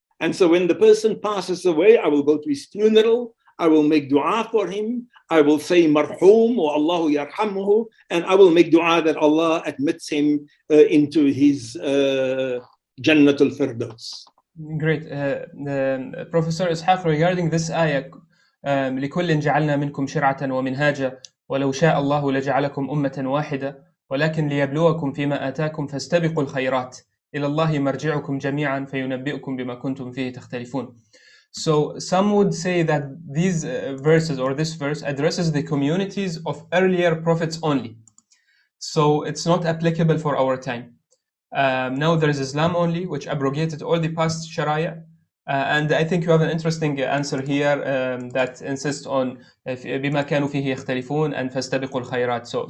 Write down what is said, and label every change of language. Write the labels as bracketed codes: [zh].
[en] And so when the person passes away, I will go to his funeral, I will make dua for him, I will say marhum or Allahu yarhamuhu, and I will make dua that Allah admits him into his Jannatul Firdaus. Great. [ar] Professor Ishaq, [en] regarding this ayah, [ar] لكل جعلنا منكم شرعة ومنهاجا ولو شاء الله لجعلكم أمة واحدة ولكن ليبلوكم فيما آتاكم فاستبقوا الخيرات إلى الله مرجعكم جميعا فينبئكم بما كنتم فيه تختلفون. [en] So some would say that these verses or this verse addresses the communities of earlier prophets only. So it's not applicable for our time. Now there is Islam only, which abrogated all the past Sharia. And I think you have an interesting answer here that insists on [ar] بما كانوا فيه يختلفون [en] and [ar] فاستبقوا الخيرات.